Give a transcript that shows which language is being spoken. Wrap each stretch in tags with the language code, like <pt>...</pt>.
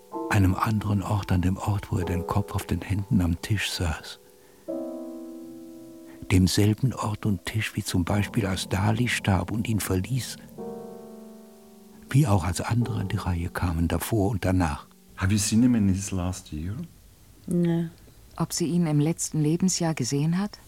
<de>Einem anderen Ort, an dem Ort, wo er den Kopf auf den Händen am Tisch saß. Demselben Ort und Tisch, wie zum Beispiel als Dali starb und ihn verließ. Wie auch als andere in die Reihe kamen, davor und danach.</de> <en>Have you seen him in his last year? No.</en> <de>Ob sie ihn im letzten Lebensjahr gesehen hat?</de>